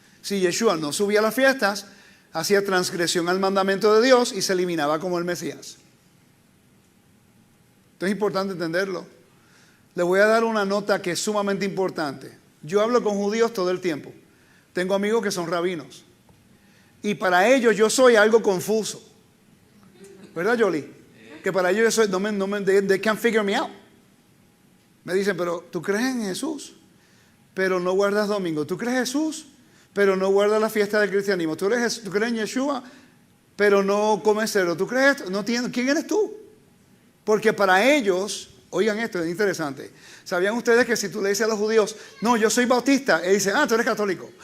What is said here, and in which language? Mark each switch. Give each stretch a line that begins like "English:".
Spanish: Si Yeshua no subía a las fiestas, hacía transgresión al mandamiento de Dios y se eliminaba como el Mesías. Esto es importante entenderlo. Le voy a dar una nota que es sumamente importante. Yo hablo con judíos todo el tiempo. Tengo amigos que son rabinos. Y para ellos yo soy algo confuso. ¿Verdad, Jolie? Que para ellos yo soy,
English: they can't figure me out.
Spanish: Me dicen, pero tú crees en Jesús, pero no guardas domingo. Tú crees en Jesús, pero no guardas la fiesta del cristianismo. Tú crees en Yeshua, pero no comes cerdo. ¿Tú crees esto? No entiendo. ¿Quién eres tú? Porque para ellos, oigan esto, es interesante. ¿Sabían ustedes que si tú le dices a los judíos, no, yo soy bautista, ellos dicen, tú eres católico?